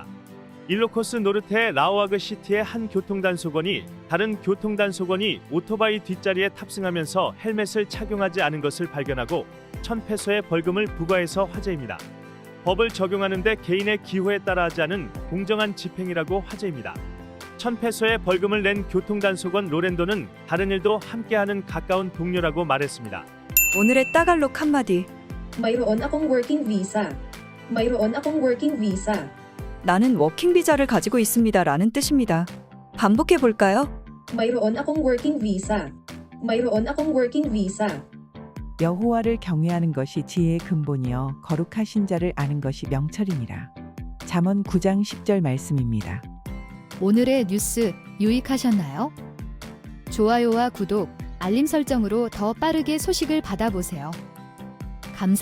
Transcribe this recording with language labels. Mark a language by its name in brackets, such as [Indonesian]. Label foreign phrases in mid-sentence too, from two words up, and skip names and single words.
[Korean] 일로코스 노르테의 라오아그 시티의 한 교통단속원이 다른 교통단속원이 오토바이 뒷자리에 탑승하면서 헬멧을 착용하지 않은 것을 발견하고 1,000페소의 벌금을 부과해서 화제입니다. 법을 적용하는데 개인의 기호에 따라 하지 않은 공정한 집행이라고 화제입니다. 1,000페소의 벌금을 낸 교통단속원 로렌도는 다른 일도 함께하는 가까운 동료라고 말했습니다. 오늘의 따갈록 한마디. [Filipino] Mayroon akong [English] working visa. [Filipino] Mayroon akong [English] working visa. [Korean] 나는 워킹 비자를 가지고 있습니다. 라는 뜻입니다. 반복해 볼까요? [Filipino] Mayroon akong [English] working visa. [Filipino] Mayroon akong [English] working visa. [Korean] 여호와를 경외하는 것이 지혜의 근본이요 거룩하신 자를 아는 것이 명철이니라. 잠언 9장 10절 말씀입니다. 오늘의 뉴스 유익하셨나요? 좋아요와 구독, 알림 설정으로 더 빠르게 소식을 받아보세요.